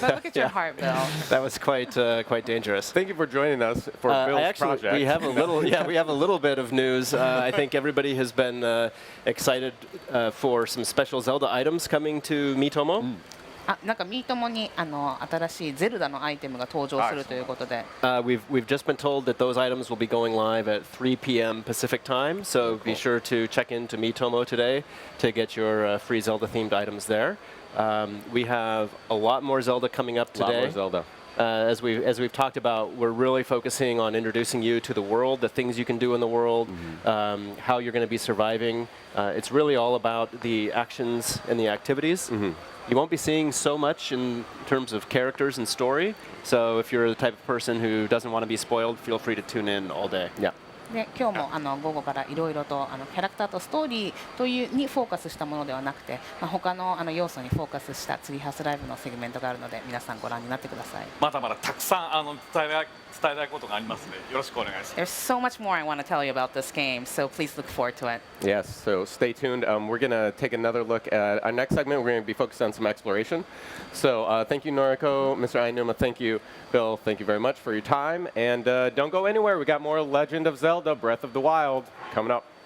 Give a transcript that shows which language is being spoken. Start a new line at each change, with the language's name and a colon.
English: But look at your heart, Bill. that was quite dangerous. Thank you for joining us for Bill's project. We have a little, we have a little bit of news. I think everybody has been excited for some special Zelda items coming to Miitomo.
Japanese: なんかミートモに新しいゼルダのアイテムが登場するということで。
English: We've just been told that those items will be going live at 3 p.m. Pacific time, so be sure to check into Miitomo today to get your free Zelda-themed items there. We have a lot more Zelda coming up today. A lot more Zelda. As we've talked about, we're really focusing on introducing you to the world, the things you can do in the world, how you're going to be surviving. It's really all about the actions and the activities. You won't be seeing so much in terms of characters and story. So if you're the type of person who doesn't want to be spoiled, feel free to tune in all day. Yeah.
Japanese: で今日も午後からいろいろとキャラクターとストーリーというにフォーカスしたものではなくて、他の要素にフォーカスしたツリーハウスライブのセグメントがあるので皆さんご覧になってください。まだまだたくさん伝えたいことがありますのでよろしくお願いします。
English: There's so much more I want to tell you about this game, so please look forward to it. Yes, so stay tuned. We're going to take another look at our next segment. We're going to be focused on some exploration. So thank you, Noriko, Mr. Ainuma. Thank you, Bill. Thank you very much for your time. And don't go anywhere. We got more Legend of Zelda Breath of the Wild coming up.